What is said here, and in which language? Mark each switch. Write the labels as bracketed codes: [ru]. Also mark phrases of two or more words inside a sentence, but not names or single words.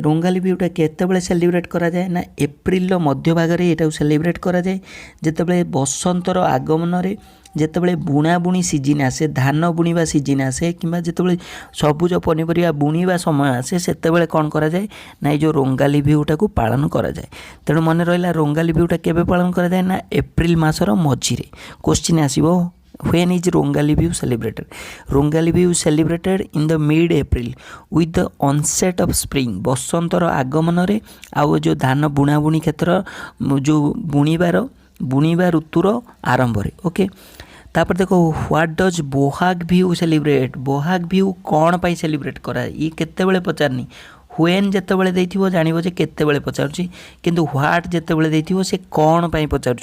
[or] ରଙ୍ଗାଲି ବିହୁଟା କେତେବେଳେ ସେଲିବ୍ରେଟ୍ କରାଯାଏ? ନା ଏପ୍ରିଲର ମଧ୍ୟଭାଗରେ ଏଟାକୁ ସେଲିବ୍ରେଟ୍ କରାଯାଏ, ଯେତେବେଳେ ବସନ୍ତର ଆଗମନରେ, ଯେତେବେଳେ ବୁଣାବୁଣି ସିଜିନ୍ ଆସେ, ଧାନ ବୁଣିବା ସିଜିନ୍ ଆସେ, କିମ୍ବା ଯେତେବେଳେ ସବୁଜ ପନିପରିବା ବୁଣିବା ସମୟ ଆସେ, ସେତେବେଳେ କ'ଣ କରାଯାଏ? ନା ଏଇ ଯେଉଁ ରଙ୍ଗାଲି ବିହୁଟାକୁ ପାଳନ କରାଯାଏ। ତେଣୁ ମନେ ରହିଲା, ରଙ୍ଗାଲି ବିହୁଟା କେବେ ପାଳନ କରାଯାଏ? ନା ଏପ୍ରିଲ ମାସର ମଝିରେ। କ୍ୱେଶ୍ଚିନ୍ ଆସିବ, [en] when is Rongali Bihu celebrated? Rongali Bihu celebrated in the mid-April with the onset of spring। [or] ବସନ୍ତର ଆଗମନରେ ଆଉ ଯେଉଁ ଧାନ ବୁଣାବୁଣି କ୍ଷେତ୍ର ଯେଉଁ ବୁଣିବା ଋତୁର ଆରମ୍ଭରେ। ଓକେ, ତାପରେ ଦେଖ, [en] what does Bohag Bihu celebrate. [or] ବୋହାଗ ବିହୁ କ'ଣ ପାଇଁ ସେଲିବ୍ରେଟ୍ କରାଏ? ଇଏ କେତେବେଳେ ପଚାରନି। ହ୍ୱେନ୍ ଯେତେବେଳେ ଦେଇଥିବ ଜାଣିବ ଯେ କେତେବେଳେ ପଚାରୁଛି, କିନ୍ତୁ ହ୍ୱାଟ୍ ଯେତେବେଳେ ଦେଇଥିବ ସେ କ'ଣ ପାଇଁ ପଚାରୁଛି।